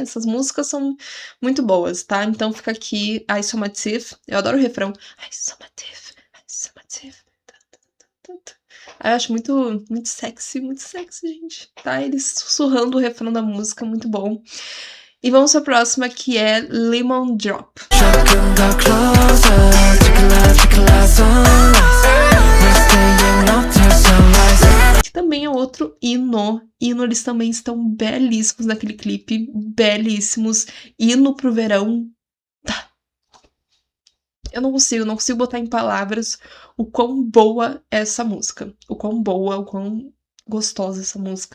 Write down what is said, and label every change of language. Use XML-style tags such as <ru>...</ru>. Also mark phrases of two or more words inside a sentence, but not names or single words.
<pt>Essas músicas são muito boas, tá? Então fica aqui I Somative. Eu adoro o refrão. I Somative, I Somative. Eu acho muito sexy, gente. Tá? Eles sussurrando o refrão da música, muito bom. E vamos pra próxima, que é Lemon Drop.</pt> <ko>조금 더</ko> <en>closer Tequila sunrise We're staying up till sunrise</en> <pt>Que também é outro hino. Eles também estão belíssimos naquele clipe. Belíssimos. Hino pro verão. Eu não consigo botar em palavras o quão boa é essa música. O quão boa, o quão gostosa essa música.</pt>